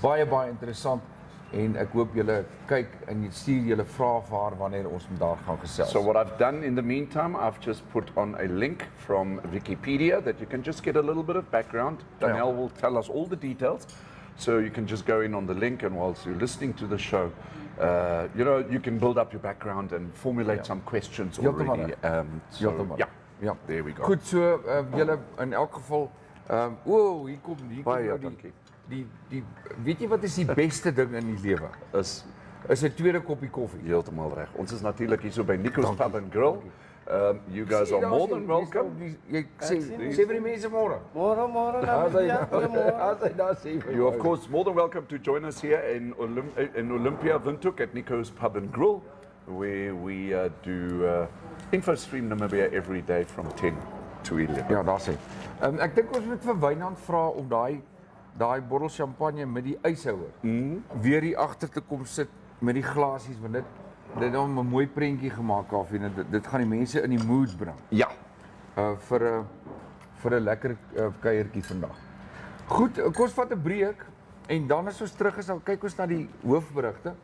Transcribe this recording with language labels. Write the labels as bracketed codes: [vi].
[af] Baie interessant en ek hoop julle kyk en jy stuur julle vrae vir haar wanneer ons met daar gaan gesels. [en] So what I've done in the meantime, I've just put on a link from Wikipedia that you can just get a little bit of background. Danielle will tell us all the details. So you can just go in on the link and whilst you're listening to the show, you can build up your background and formulate some questions already. [af] Ja, [en] there we go. [af] Goed, so julle in elk geval, hier kom die weet jy wat is die beste ding in die lewe? Is 'n tweede koppie koffie. Heeltemal reg. Ons is natuurlik hier so by Nico's Pub and Grill. [en] You guys are more than welcome. [af] Jy sê vir die mense môre. Môre. [en] You're of course more than welcome to join us here in Olympia Windhoek at Nico's Pub and Grill, where we do InfoStream Namibia every day from 10 to 11. [af] Ja, daar sê. Ek dink ons moet vir Wynand vra om daai bottel champagne met die yshouer weer hier agter te kom sit met die glasies, want dit het hom 'n mooi prentjie gemaak af en dit gaan die mense in die mood bring. Ja. Vir 'n lekker kuiertjie vandag. Goed, kom ons vat 'n breek en dan as ons terug is, dan kyk ons na die hoofberigte.